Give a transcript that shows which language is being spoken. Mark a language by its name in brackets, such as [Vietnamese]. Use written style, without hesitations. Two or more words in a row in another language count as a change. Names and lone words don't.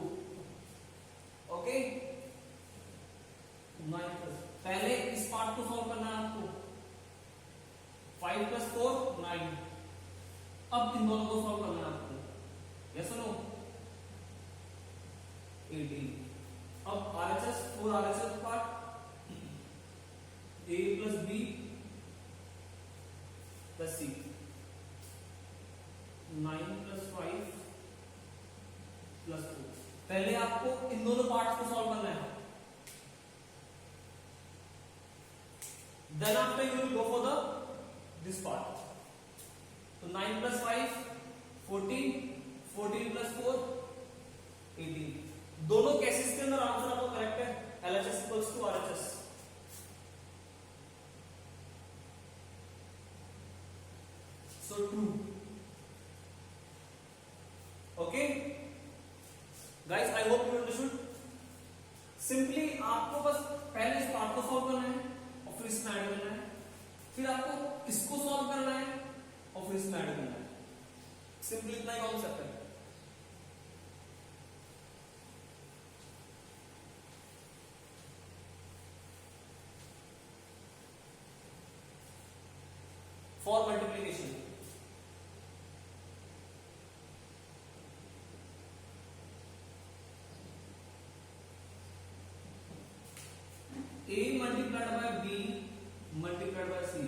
[English] Okay, 9 plus, [Hindi] पहले इस पार्ट को सॉल्व करना है आपको. [English] 5 plus 4 9. [Hindi] अब इन दोनों को सॉल्व करना है आपको. यस और नो? 18. [English] अब RHS 4 RHS पार्ट A plus B plus C 9 plus 5 plus 2. [Hindi] पहले आपको इन दोनों पार्ट्स को सॉल्व करना है. [English] Then after you will go for the this part. So 9 plus 5 14, 14 plus 4 18. [Hindi] दोनों केसेस के अंदर आंसर आपको करेक्ट है. [English] LHS equals to RHS. So true. Okay, guys, I hope you understood. [Hindi] Simply आपको बस पहले इस पार्ट को सॉल्व करना है और फिर इसमें ऐड करना है, फिर आपको इसको सॉल्व करना है और फिर इसमें ऐड करना है. सिंपली इतना ही कॉन्सेप्ट है. [English] for multiplication A multiplied by B multiplied by C.